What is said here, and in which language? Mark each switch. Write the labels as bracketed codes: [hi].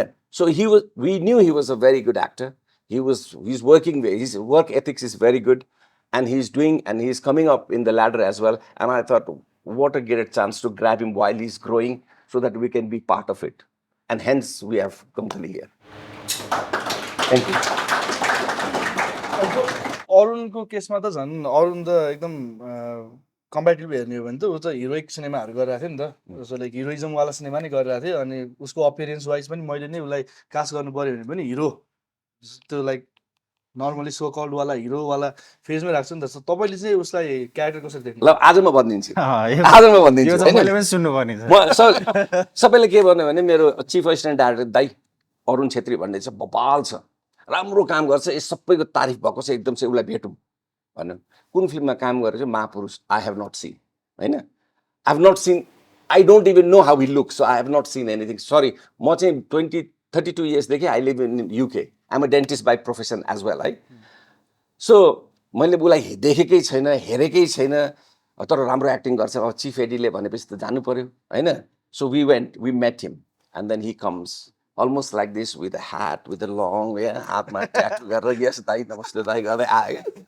[en] So we knew he was a very good actor. He's working, his work ethics is very good, and he's coming up in the ladder as well. And I thought, what a great chance to grab him while he's growing so that we can be part of it. And hence we have Gauthali here. Thank you. [ne] अरुणको केसमा त झन् अरुण त एकदम कम्प्याटिभ हेर्ने हो भने त ऊ त हिरोइक सिनेमाहरू गरिरहेको थियो नि त जस्तो लाइक हिरोइजमवाला सिनेमा नै गरिरहेको थियो अनि उसको अपियरेन्स वाइज पनि मैले नै उसलाई कास्ट गर्नु पऱ्यो भने पनि हिरो त्यो लाइक नर्मली सो कल्डवाला हिरोवाला फेजमै राख्छु नि त तपाईँले चाहिँ उसलाई क्यारेक्टर कसरी देख्नु ल आज म भनिदिन्छु यो आज म यो भनिदिन्छु त हैन? मैले पनि सुन्नुपर्ने छ। म सबैले के भन्यो भने मेरो चिफ असिस्टेन्ट डाइरेक्टर दाइ अरुण छेत्री भन्ने चाहिँ बबाल छ, राम्रो काम गर्छ, यस सबैको तारिफ भएको छ, एकदम चाहिँ उसलाई भेटौँ भन्यो। कुन फिल्ममा काम गरेर चाहिँ महापुरुष [en] I have not seen [ne] होइन, [en] I have not seen, I don't even know how he look, so I have not seen anything. Sorry, [ne] म चाहिँ 32 इयर्सदेखि [en] I live in UK, I am a dentist by profession as well [ne] है। So मैले उसलाई देखेकै छैन, हेरेकै छैन, तर राम्रो एक्टिङ गर्छ, अब चिफ एडीले भनेपछि त जानु पऱ्यो होइन। [en] so we met him and then he comes almost like this with a hat, with a long [ne] हातमा ट्याटु गरेर यस दाइ नमस्ते दाइ गर्दै आयो।